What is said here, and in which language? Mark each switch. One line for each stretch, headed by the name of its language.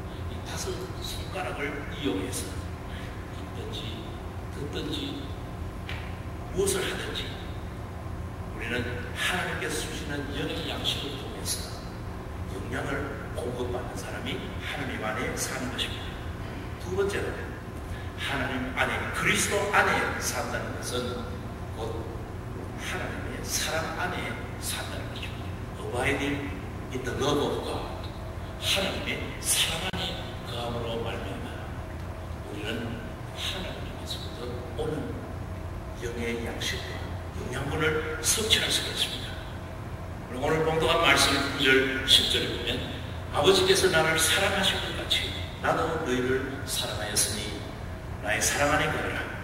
Korean: 이 5손가락을 이용해서 읽든지 듣든지 무엇을 하든지 우리는 하나님께서 주시는 영의 양식을 통해서 영향을 공급받는 사람이 하나님 안에 사는 것입니다. 두 번째로 하나님 안에, 그리스도 안에 산다는 것은 곧 하나님의 사랑 안에 산다는 것입니다.
English: Abiding in the love of God.
Korean: 하나님의 사랑 안에 거함으로 말미암아 우리는 하나님께서부터 오는 영의 양식과 영양분을 섭취할 수가 있습니다. 오늘 봉독한 말씀 9절, 10절에 보면 아버지께서 나를 사랑하신 것 같이 나도 너희를 사랑하였으니 나의 사랑 안에 거하라.